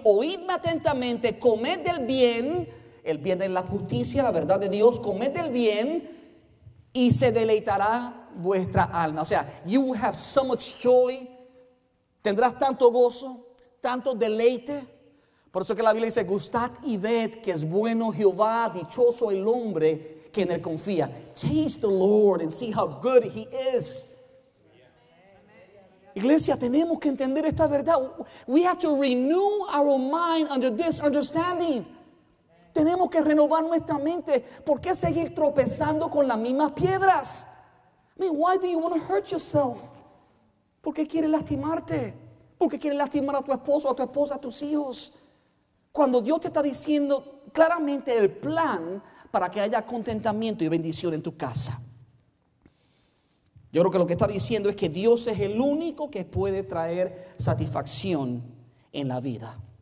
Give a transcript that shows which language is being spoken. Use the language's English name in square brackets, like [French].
[Spanish] Oídme atentamente, comed del bien, el bien es la justicia, la verdad de Dios, comed del bien y se deleitará vuestra alma. O sea, [English] you will have so much joy, [Spanish] tendrás tanto gozo, tanto deleite. Por eso que la Biblia dice: gustad y ved que es bueno Jehová, dichoso el hombre que en él confía. [English] Taste the Lord and see how good he is. [Spanish] Iglesia, tenemos que entender esta verdad. [English] We have to renew our mind under this understanding. [Spanish] Tenemos que renovar nuestra mente. ¿Por qué seguir tropezando con las mismas piedras? [English] I mean, why do you want to hurt yourself? [Spanish] ¿Por qué quieres lastimarte? ¿Por qué quieres lastimar a tu esposo, a tu esposa, a tus hijos? Cuando Dios te está diciendo claramente el plan para que haya contentamiento y bendición en tu casa. Yo creo que lo que está diciendo es que Dios es el único que puede traer satisfacción en la vida.